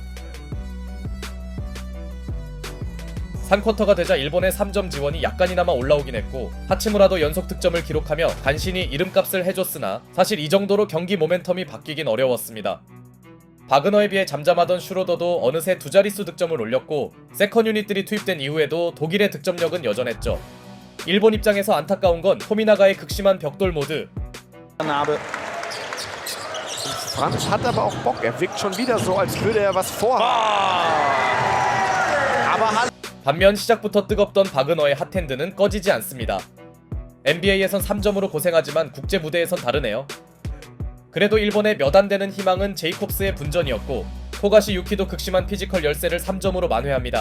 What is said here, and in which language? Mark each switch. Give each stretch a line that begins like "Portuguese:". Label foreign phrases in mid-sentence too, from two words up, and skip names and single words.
Korean: 3쿼터가 되자 일본의 3점 지원이 약간이나마 올라오긴 했고 하치무라도 연속 득점을 기록하며 간신히 이름값을 해줬으나 사실 이 정도로 경기 모멘텀이 바뀌긴 어려웠습니다. 바그너에 비해 잠잠하던 슈로더도 어느새 두 자릿수 득점을 올렸고 세컨 유닛들이 투입된 이후에도 독일의 득점력은 여전했죠. 일본 입장에서 안타까운 건 토미나가의 극심한 벽돌 모드.
German: Narbe. Franz hat aber auch Bock. Er wirkt schon wieder so, als würde er was vorhaben.
Korean: 반면 시작부터 뜨겁던 바그너의 핫핸드는 꺼지지 않습니다. NBA에선 3점으로 고생하지만 국제 무대에선 다르네요. 그래도 일본의 몇 안 되는 희망은 제이콥스의 분전이었고 토가시 유키도 극심한 피지컬 열세를 3점으로 만회합니다.